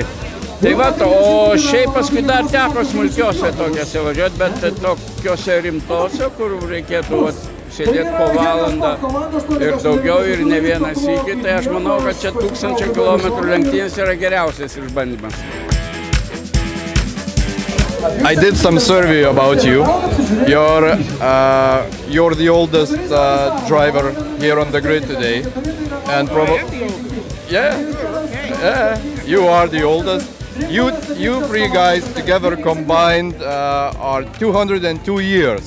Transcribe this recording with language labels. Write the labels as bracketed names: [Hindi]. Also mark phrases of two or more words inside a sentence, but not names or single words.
[Lithuanian] Tai va, o šiaip paskui dar teko smulkiose tokiose važiuoti, bet tokiose rimtose, kur reikėtų sėdėti po valandą ir daugiau ir ne vieną sykį, tai aš manau, kad čia 1000 km lenktynės yra geriausias išbandymas. [English] I did some survey about you. You're the oldest driver here on the grid today, and you are the oldest. You 3 guys together combined are 202 years.